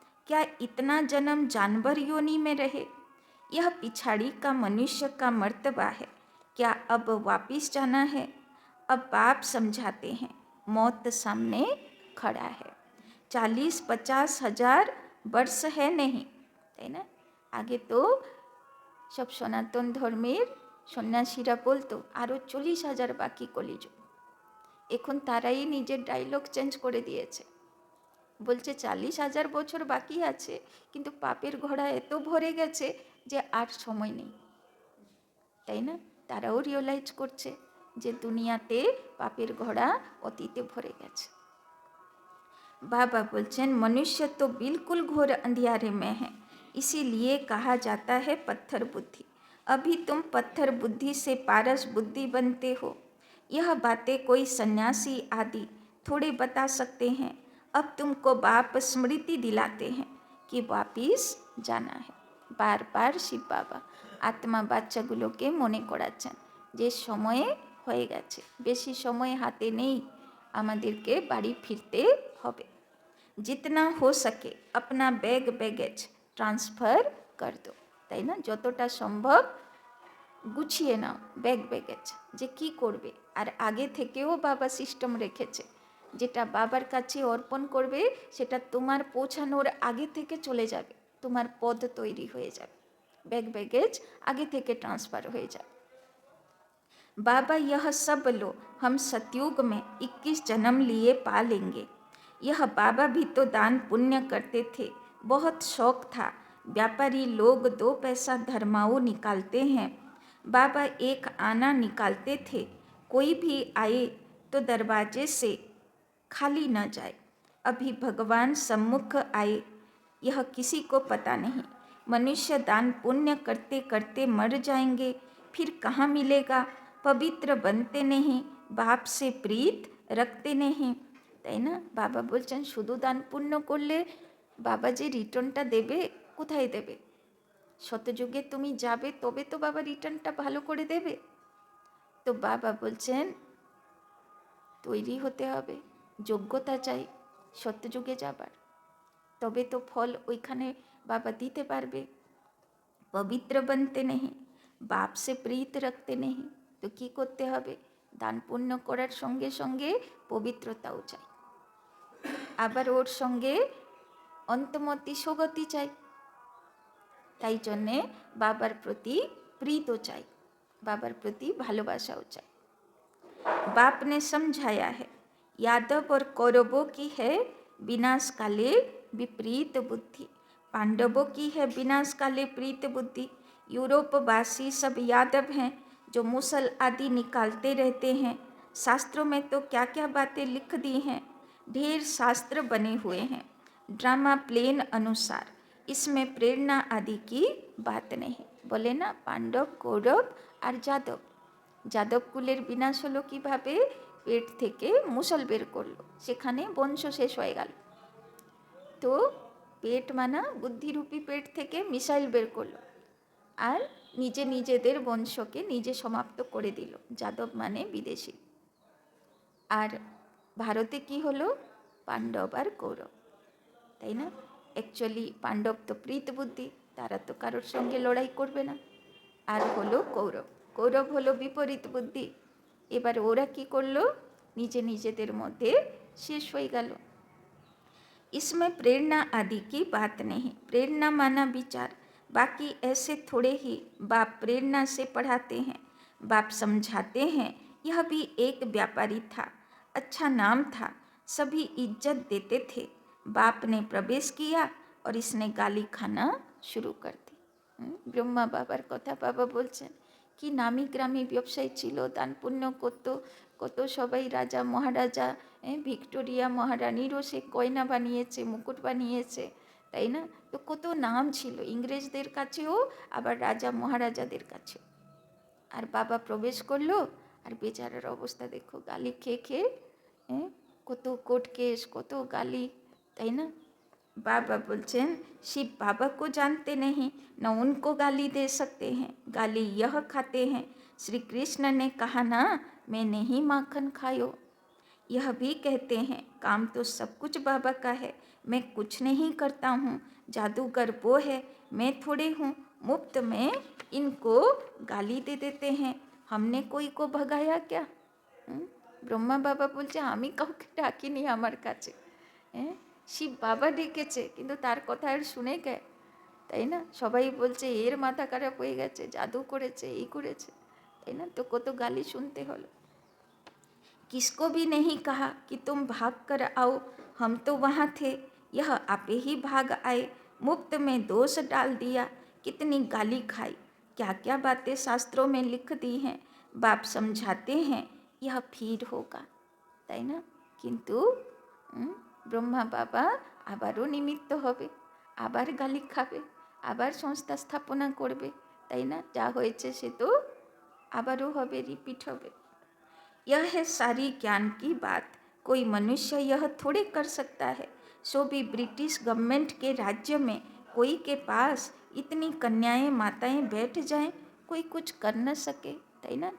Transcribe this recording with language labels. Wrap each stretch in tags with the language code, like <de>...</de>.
<hi>क्या इतना जन्म जानवर योनि में रहे? यह पिछाड़ी का मनुष्य का मर्तबा है। क्या अब वापिस जाना है? अब बाप समझाते हैं मौत सामने खड़ा है। 40-50 हजार वर्ष है नहीं,</hi> <bn>তাই না। আগে তো সব সনাতন ধর্মের সন্ন্যাসীরা বলতো আরও 40,000 বাকি কলিযুগ। এখন তারাই নিজের ডায়লগ চেঞ্জ করে দিয়েছে, বলছে 40,000 বছর বাকি আছে, কিন্তু পাপের ঘোড়া এত ভরে গেছে যে আর সময় নেই, তাই না। তারাও রিয়েলাইজ করছে যে দুনিয়াতে পাপের ঘোড়া অতীতে ভরে গেছে।</bn> <hi>बाबा बोलचन मनुष्य तो बिल्कुल घोर अंधियारे में है, इसीलिए कहा जाता है पत्थर बुद्धि। अभी तुम पत्थर बुद्धि से पारस बुद्धि बनते हो। यह बातें कोई सन्यासी आदि थोड़े बता सकते हैं। अब तुमको बाप स्मृति दिलाते हैं कि वापिस जाना है। बार बार शिव बाबा आत्मा</hi> <bn>বাচ্চাগুলোকে মনে করাচ্ছেন যে সময়ে হয়ে গেছে, বেশি সময় হাতে নেই, আমাদেরকে বাড়ি ফিরতে হবে।</bn> <hi>जितना हो सके अपना बैग बैगेज ट्रांसफर कर दो,</hi> <bn>তাই না। যতটা সম্ভব গুছিয়ে নাও ব্যাগ ব্যাগেজ, যে কী করবে। আর আগে থেকেও বাবা সিস্টেম রেখেছে, যেটা বাবার কাছে অর্পণ করবে সেটা তোমার পৌঁছানোর আগে থেকে চলে যাবে, তোমার পদ তৈরি হয়ে যাবে,</bn> <hi>बैग बैगेज आगे</hi> <bn>থেকে ट्रांसफ़र হয়ে যাবে।</bn> <hi>बाबा यह सब लो, हम सतयुग में 21 जन्म लिए पा लेंगे। यह बाबा भी तो दान पुण्य करते थे, बहुत शौक था। व्यापारी लोग 2 पैसा धर्माओ निकालते हैं, बाबा एक आना निकालते थे। कोई भी आए तो दरवाजे से खाली न जाए। अभी भगवान सम्मुख आए यह किसी को पता नहीं। मनुष्य दान पुण्य करते करते मर जाएंगे, फिर कहाँ मिलेगा। पवित्र बनते नहीं, बाप से प्रीत रखते नहीं,</hi> <bn>তাই না। বাবা বলছেন শুধু দান পুণ্য করলে বাবা যে রিটার্নটা দেবে, কোথায় দেবে? শতযুগে তুমি যাবে তবে তো বাবা রিটার্নটা ভালো করে দেবে। তো বাবা বলছেন তৈরি হতে হবে, যোগ্যতা চাই সত্যযুগে যাবার, তবে তো ফল ওইখানে বাবা দিতে পারবে।</bn> <hi>পবিত্র बनते नहीं, বাপ से प्रीत रखते नहीं,</hi> <bn>তো কী করতে হবে? দান পুণ্য করার সঙ্গে সঙ্গে পবিত্রতাও চাই, আবার ওর সঙ্গে অন্তমতি সগতি চাই। তাই জন্যে বাবার প্রতি প্রীতও চাই। बाबार प्रति भालोबासाओ चाय।</bn> <hi>बाप ने समझाया है, यादव और कौरवों की है विनाश काले विपरीत बुद्धि, पांडवों की है विनाश काले विपरीत बुद्धि। यूरोपवासी सब यादव हैं जो मुसल आदि निकालते रहते हैं। शास्त्रों में तो क्या क्या बातें लिख दी हैं, ढेर शास्त्र बने हुए हैं ड्रामा प्लेन अनुसार, इसमें प्रेरणा आदि की बात नहीं। बोले ना पांडव कौरव और</hi> <bn>যাদব, যাদব কুলের বিনাশ হলো কীভাবে, পেট থেকে মুসল বের করলো, সেখানে বংশ শেষ হয়ে গেল। তো পেট মানা বুদ্ধিরূপী পেট থেকে মিসাইল বের করলো আর নিজেদের বংশকে নিজে সমাপ্ত করে দিল, যাদব মানে বিদেশি। আর ভারতে কি হলো, পাণ্ডব আর কৌরব, তাই না? অ্যাকচুয়ালি পাণ্ডব তো প্রীত বুদ্ধি, তারা তো কারোর সঙ্গে লড়াই করবে না। আর হলো কৌরব, কৌরব হলো বিপরীত বুদ্ধি। এবার ওরা কি করলো, নিজেদের মধ্যে শেষ হয়ে গেল।</bn> <hi>इसमें प्रेरणा आदि की बात नहीं, प्रेरणा माना विचार, बाकी ऐसे थोड़े ही बाप प्रेरणा से पढ़ाते हैं, बाप समझाते हैं। यह भी एक व्यापारी था, अच्छा नाम था, सभी इज्जत देते थे। बाप ने प्रवेश किया और इसने गाली खाना शुरू कर दी।</hi> <bn>ব্রহ্মা বাবার কথা বাবা বলছেন, কি নামি গ্রামী ব্যবসায়ী ছিল, দান পুণ্য করতো, কত সবাই রাজা মহারাজা, ভিক্টোরিয়া মহারানীরও সে গয়না বানিয়েছে, মুকুট বানিয়েছে, তাই না? তো কত নাম ছিল ইংরেজদের কাছেও, আবার রাজা মহারাজাদের কাছেও। আর বাবা প্রবেশ করলো, আর বেচারার অবস্থা দেখো, গালি খেয়ে খেয়ে, কত কোর্ট কেস, কত গালি, তাই না?</bn> <hi>बाबा बोलचेन, शिव बाबा को जानते नहीं, न उनको गाली दे सकते हैं, गाली यह खाते हैं। श्री कृष्ण ने कहा ना, मैं नहीं माखन खायो। यह भी कहते हैं, काम तो सब कुछ बाबा का है, मैं कुछ नहीं करता हूँ, जादूगर वो है, मैं थोड़े हूँ, मुफ्त में इनको गाली दे देते हैं, हमने कोई को भगाया क्या?</hi> <bn>ব্রহ্মা বাবা বলছে, আমি কাউকে ডাকিনি আমার কাছে, শিব বাবা ডেকেছে, কিন্তু তার কথা আর শুনে কে, তাই না? সবাই বলছে এর মাথা খারাপ হয়ে গেছে, জাদু করেছে, এই করেছে, তাই না? তো কত গালি শুনতে হলো।</bn> <hi>किसको भी नहीं कहा कि तुम भाग कर आओ, हम तो वहाँ थे, यह आपे ही भाग आए, मुफ्त में दोष डाल दिया, कितनी गाली खाई, क्या क्या बातें शास्त्रों में लिख दी हैं, बाप समझाते हैं, यह फिर होगा,</hi> <bn>তাই না? কিন্তু ব্রহ্মা বাবা আবারও নিমিত্ত হবে, আবার গালি খাবে, আবার সংস্থা স্থাপনা করবে, তাই না? যা হয়েছে সে তো আবারও হবে, রিপিট হবে।</bn> <hi>यह है सारी ज्ञान की बात, कोई मनुष्य यह थोड़े कर सकता है, सो भी ब्रिटिश गवर्नमेंट के राज्य में कोई के पास इतनी कन्याएं माताएं बैठ जाएं, कोई कुछ कर न सके,</hi> <bn>তাই না?</bn>